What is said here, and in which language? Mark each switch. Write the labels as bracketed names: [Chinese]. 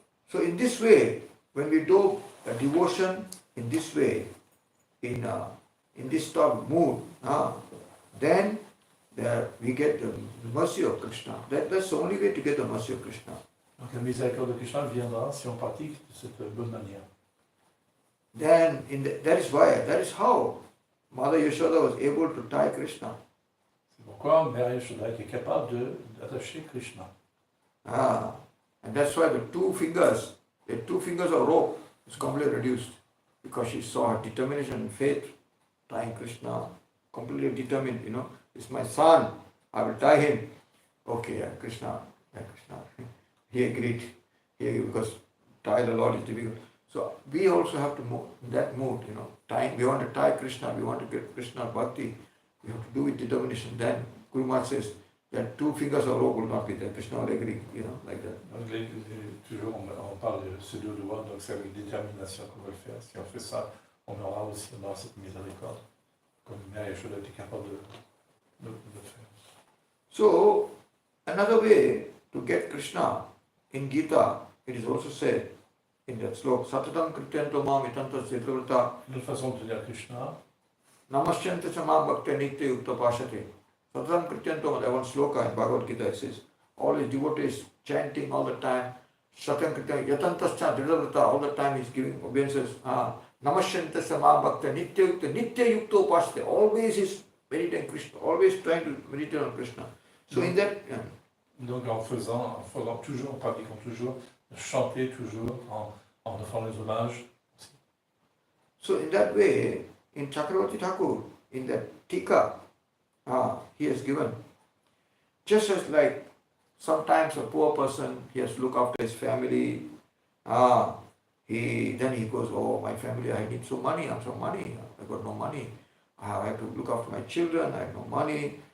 [English] So in this way, when we do a devotion in this way, in this sort of mood, then we get the mercy of Krishna. That's the only way to get the mercy of Krishna. [French] Donc la miséricorde de Krishna viendra si on pratique de cette bonne manière. [English] Then that is how Mother Yashoda was able to tie Krishna. [French] C'est pourquoi Mère Yashoda est capable d'attacher Krishna. [English] And that's why the two fingers of rope is completely reduced because she saw her determination and faith tying Krishna, completely determined, it's my son, I will tie him. Okay, Krishna. He agreed. Because tie the Lord is difficult. So we also have to move in that mood, tying. We want to tie Krishna, we want to get Krishna bhakti, we have to do with determination. Then Guru Maharaj says that two fingers of rope will not be there. Krishna will agree, like that. [French] Donc, toujours on parle de ces deux doigts, donc c'est avec détermination qu'on va le faire. Si on fait ça, on aura cette miséricorde, comme Mère Yashoda était capable de le faire. [English] So, another way to get Krishna in Gita, it is also said in that sloka, [Sanskrit] Satatam Krityanto Mam Itanta Siddhavrata. [French] Une autre façon de dire Krishna. [Sanskrit] Namasyanta Sama Bhakti Nitya Yukta Pashate. Satatam Krityanto, [English] that one sloka in Bhagavad Gita, it says, all his devotees chanting all the time, [Sanskrit] Satam Krityanto, Yatantascha Siddhavrata, [English] all the time he's giving obeisances. [Sanskrit] Namasyanta Sama Bhakti Nitya Yukta Pashate. [English] Always he's meditating Krishna, always trying to meditate on Krishna. So in that... [French] Donc en pratiquant toujours, chanter toujours, en offrant les hommages. [English] So in that way, in Chakravarti Thakur, in that Tika, he has given, just as like sometimes a poor person, he has to look after his family, then he goes, oh, my family, I need some money, I got no money, I have to look after my children, I have no money.